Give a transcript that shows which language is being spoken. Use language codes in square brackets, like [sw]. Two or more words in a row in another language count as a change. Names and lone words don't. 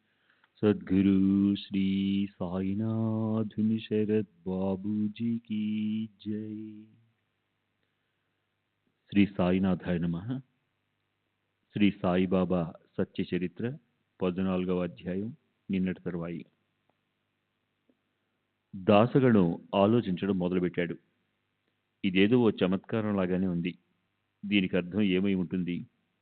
[hi] सद्गुरु श्री साईनाथ शरद बाबू जी की जय। [te] శ్రీ సాయినాథాయ నమః. శ్రీ సాయిబాబా సత్య చరిత్ర 14వ అధ్యాయం నిన్నటి తరువాయి. దాసగణం ఆలోచించడం మొదలుపెట్టాడు. ఇదేదో ఓ చమత్కారం లాగానే ఉంది. దీనికి అర్థం ఏమై ఉంటుంది?